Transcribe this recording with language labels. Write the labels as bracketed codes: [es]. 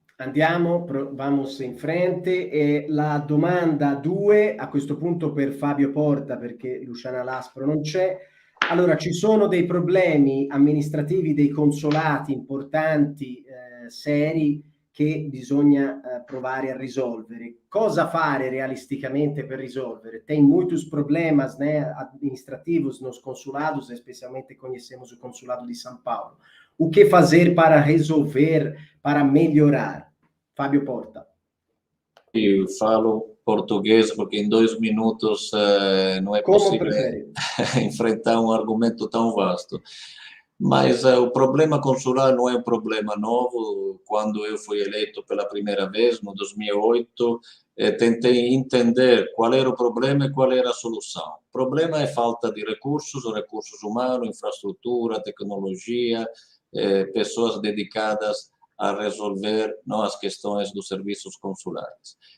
[it] Andiamo, [pt] vamos in frente, [it] e la domanda 2 a questo punto per Fabio Porta, perché Luciana Laspro non c'è. Allora, ci sono dei problemi amministrativi dei consolati importanti, seri, che bisogna provare a risolvere. Cosa fare realisticamente per risolvere? [pt] Tem muitos problemas, né, administrativos nos consulados, especialmente conhecemos o consulado de São Paulo. O que fazer para resolver, para melhorar? Fabio Porta. [it] Io falo portoghese perché in 2 minutos non è [pt] Como possibile enfrentar um argomento tão vasto. Mas o problema consular não é um problema novo. Quando eu fui eleito pela primeira vez, no 2008, tentei entender qual era o problema e qual era a solução. O problema é falta de recursos humanos, infraestrutura, tecnologia, pessoas dedicadas a resolver as questões dos serviços consulares.